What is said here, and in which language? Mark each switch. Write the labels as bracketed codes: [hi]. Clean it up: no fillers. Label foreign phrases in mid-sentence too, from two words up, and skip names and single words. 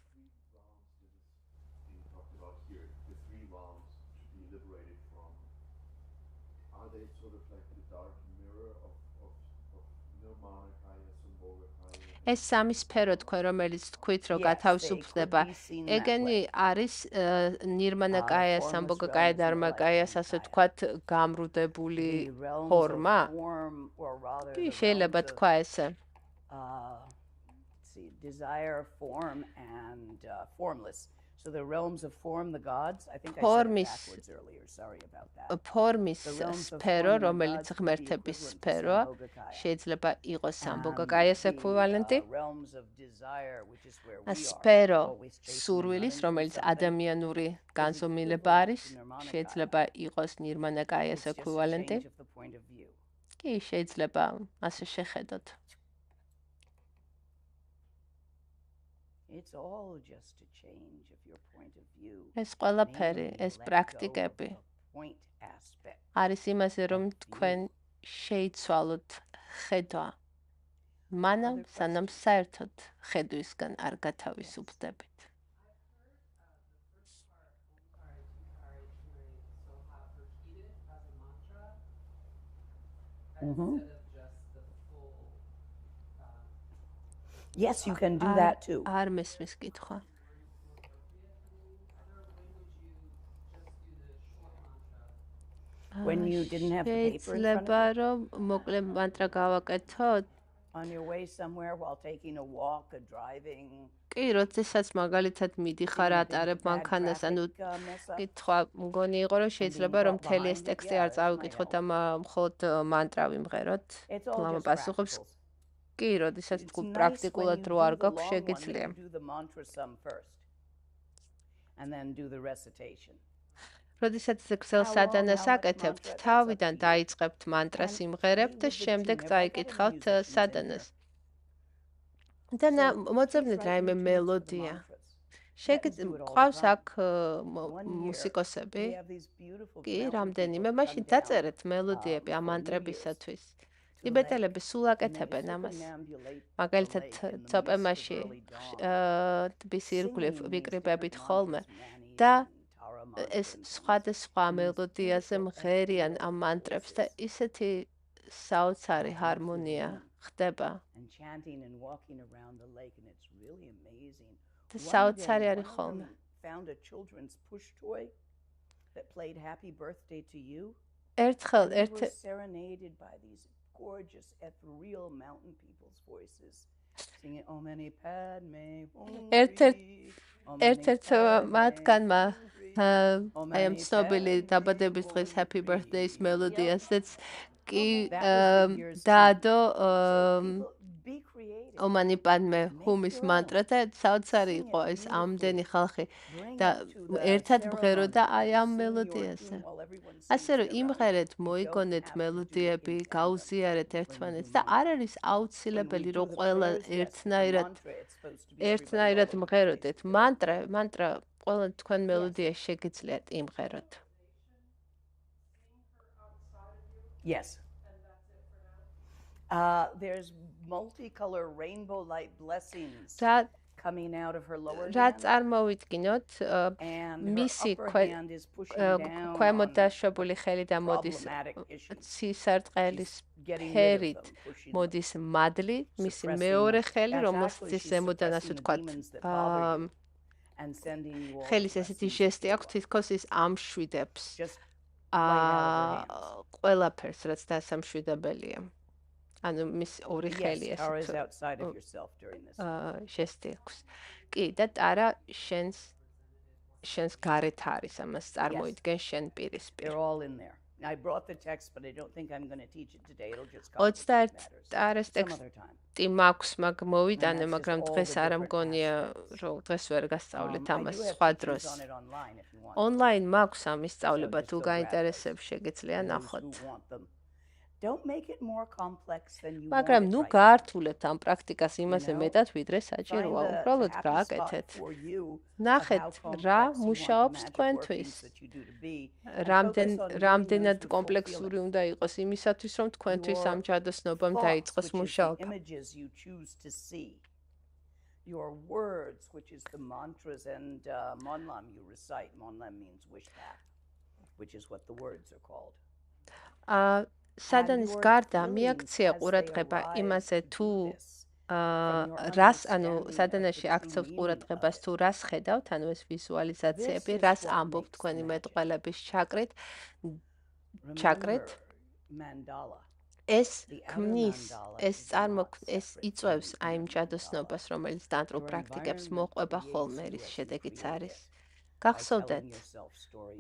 [ka] ეს სამი სფერო თქვენ, რომელიც თქვით, რომ გათავისუფლდება, ეგენი არის ნირმანაკაია, სამბოგაკაია, დარმაკაიას, ასე ვთქვათ, გამრუდებული ფორმა? კი, შეიძლება თქვა ესე. [en] Desire, form, and formless. So the realms of form, the gods, I think I said it Formis- backwards earlier, sorry about that. [ka] ფორმის [en] The realms of [ka] სფერო, [en] form and the [ka] რომელიც [en] gods could be [ka] ღმერთების [en] equivalent to სფეროა, Sambhogakaya. [ka] შეიძლება იყოს [en] And [ka] სამბოგაკაიას ექვივალენტი. [en] the realms of desire, which is where we are, [ka] სფერო [en] always chasing and [ka] სურვილის, [en] running from [ka] რომელიც [en] something. [ka] ადამიანური განზომილება არის, შეიძლება იყოს ნირმანაკაიას [en] It's just a [ka] ექვივალენტი. [en] change of the point of view. [ka] კი, შეიძლება ასე შეხედოთ. [en] It's all just a change of your point of view. [ka] ეს ყველაფერი, [en] Mainly [ka] ეს [en] let go of [ka] პრაქტიკები [en] the point aspect. [ka] არის იმაზე, რომ თქვენ შეიცვალოთ ხედვა. მანამ, სანამ საერთოდ ხედვისგან არ გათავისუფლდებით. [en] Yes, you can do that too. [ka] არ მესმის კითხვა. [en] When you didn't have the paper in front [ka] შეიძლება [en] of you, [ka] რომ მოკლე მანტრა გავაკეთოთ. [en] on your way somewhere while taking a walk or driving. [ka] კი, როდესაც მაგალითად მიდიხარ ატარებ მანქანას, ანუ კითხვა მგონი იყო, რომ შეიძლება რომ მთელი ეს ტექსტი არ წავიკითხოთ და მხოლოდ მანტრა ვიმღეროთ. [en] It's all [ka] ლამა [en] just [ka] პასუხობს, [en] practicals. [ka] კი, როდესაც [en] It's [ka] თუ [en] nice [ka] პრაქტიკულად [en] when [ka] რო [en] you [ka] არ [en] do the [ka] გაქვს, [en] long one, [ka] შეგიძლია. [en] that you do the mantra sum first, and then do the recitation. [ka] როდესაც გზელ სადანას აკეთებთ, თავიდან დაიწყებთ მანტრას იმღერებთ და შემდეგ წაიკითხავთ სადანას. და მოძებნით რაიმე მელოდია. ყავს აქ მუსიკოსები, კი, რამდენიმე, მაშინ დაწერეთ მელოდიები ამ მანტრებისათვის. ტიბეტელები სულ აკეთებენ ამას. მაგალითად, ცოპემაში ტბის ირგვლივ ვიკრიბებით ხოლმე და ეს სხვადასხვა მელოდიაზე მღერიან ამ მანტრებს და ისეთი საოცარი ჰარმონია ხდება. [en] And chanting and walking around the lake, and it's really amazing. [ka] და [en] One [ka] საოცარი [en] day, [ka] არის [en] one of [ka] ხოლმე. [en] them found a children's push toy that played Happy Birthday to You. [ka] ერთხელ [en] And they [ka] ერთ [en] were serenaded by these gorgeous ethereal mountain people's voices, singing [sa] Om Mani Padme Hum [ka] ერთ-ერთ- [sa] Hri, Om Mani [ka] ერთ-ერთ [sa] Padme [ka] მათგანმა [sa] Hum Hri, Om [ka] აი ამ [sa] Mani [ka] ცნობილი [sa] Padme [ka] დაბადების დღის [sa] Hum [en] Happy [sa] Hri. [ka] Birthday-ის მელოდიასაც კი [en] That was for years [ka] დაადო [en] singing. So people, be creative. [ka] ომანი პადმე ჰუმის [en] your [ka] მანტრა და საოცარი [en] Sing it [ka] იყო ეს [en] beautifully. [ka] ამდენი ხალხი [en] Bring [ka] და [en] it to the [ka] ერთად [en] ceremony [ka] მღეროდა აი [en] and [ka] ამ [en] sing your [ka] მელოდიაზე. [en] tune while everyone sings [ka] ასე რომ [en] their [ka] იმღერეთ, [en] round. You [ka] მოიგონეთ [en] don't have to do it [ka] მელოდიები, [en] in tandem [ka] გაუზიარეთ [en] when you [ka] ერთმანეთს [en] do [ka] და [en] mantra. [ka] არ არის [en] When we [ka] აუცილებელი [en] do [ka] რომ [en] the [ka] ყველა [en] prayers, yes, but the [ka] ერთნაირად [en] mantra, it's supposed to be everybody [ka] ერთნაირად [en] all over the [ka] მღეროდეთ. [en] place. [ka] მანტრა ყველა თქვენ მელოდია შეგიძლიათ იმღეროთ. [en] Yes. There's multicolor rainbow light blessings [ka] და [en] coming out of her lower [ka] რა [en] hand, [ka] წარმოვიდგინოთ, [en] and her [ka] მისი [en] upper hand is pushing down [ka] ქვემოთ [en] on [ka] დაშვებული ხელი და მოდის [en] problematic issues. [ka] ცისარტყელის [en] She's getting rid of [ka] ფერით [en] them, pushing them. [ka] მოდის მადლი, მისი [en] suppressing [ka] მეორე [en] them. [ka] ხელი, [en] That's [ka] რომელსაც [en] actually [ka] ის [en] she's [ka] ზემოდან ასე [en] suppressing the [ka] ვთქვათ, [en] demons that bother you and sending you all the [ka] ხელის ესეთი [en] blessings [ka] ჟესტი [en] that [ka] აქვს, [en] you [ka] თითქოს ის ამშვიდებს [en] want. Just right out of her hands. [ka] ყველაფერს, რაც დასამშვიდებელია. ანუ მის ორი ხელი [en] Yes, Tara is [ka] ესე [en] outside of yourself during this. [ka] ჟესტი აქვს. კი, და ტარა შენს გარეთ არის, ამას წარმოიდგენ შენ პირისპირ. [en] They're all in there. I brought the text, but I don't think I'm going to teach it today. It'll just come 21 matters. [ka] ტარას [en] Some other time. [ka] ტექსტი მაქვს, მაგ მოვიტანე, [en] And that's [ka] მაგრამ [en] just all [ka] დღეს [en] the [ka] არ [en] different [ka] მგონია, [en] aspects. [ka] რომ დღეს ვერ გასწავლეთ [en] I [ka] ამას [en] do have [ka] სხვა [en] teachings [ka] დროს. [en] on it online if you want. [ka] ონლაინ მაქვს ამის სწავლება, [en] just [ka] თუ [en] go grab [ka] გაინტერესებს, შეგიძლია [en] Those [ka] ნახოთ. [en] who want them. Don't make it more complex than you [ka] მაგრამ [en] want [ka] ნუ [en] it right now. [ka] გაართულებთ ამ პრაქტიკას იმაზე [en] know, [ka] მეტად, ვიდრე [en] Find [ka] საჭიროა. [en] the [ka] უბრალოდ [en] happy spot [ka] გააკეთეთ. [en] for you of [ka] ნახეთ, [en] how complex [ka] რა [en] you want the [ka] მუშაობს [en] magic [ka] თქვენთვის. [en] workings that you do to be, and focus on doing [ka] რამდენად [en] those with full [ka] კომპლექსური [en] feeling. [ka] უნდა იყოს იმისათვის, რომ თქვენთვის [en] Your [ka] ამ ჯადოსნობამ [en] Thoughts, [ka] დაიწყოს [en] which is the [ka] მუშაობა. [en] images you choose to see. Your words, which is the mantras and monlam you recite. Monlam means wish path, which is what the words are called. [ka] სადანის [en] your [ka] გარდა [en] feelings [ka] მიაქცია [en] as they [ka] ყურადღება [en] arise [ka] იმაზე [en] to [ka] თუ [en] do this, from your [ka] რას, ანუ [en] understanding of [ka] სადანაში [en] the [ka] აქცევთ [en] true [ka] ყურადღებას [en] meaning [ka] თუ რას ხედავთ, ანუ ეს ვიზუალიზაციები, [en] This is [ka] რას [en] what [ka] ამბობთ [en] makes [ka] თქვენი [en] magic. [ka] მეტყველების ჩაკრით, [en] Remember [ka] ჩაკრით. [en] mandala. [ka] ეს [en] The outer [ka] ქმნის, [en] mandala [ka] ეს [en] is [ka] ეს [en] not [ka] იწვევს [en] separate from [ka] აი იმ [en] the [ka] ჯადოსნობას, [en] mandala. [ka] რომელიც ტანტრულ [en] Your [ka] პრაქტიკებს [en] environment [ka] მოყვება [en] creates [ka] ხოლმე, [en] you [ka] რის [en] as you [ka] შედეგიც [en] create [ka] არის. [en] it by [ka] გახსოვდეთ, [en] telling yourself stories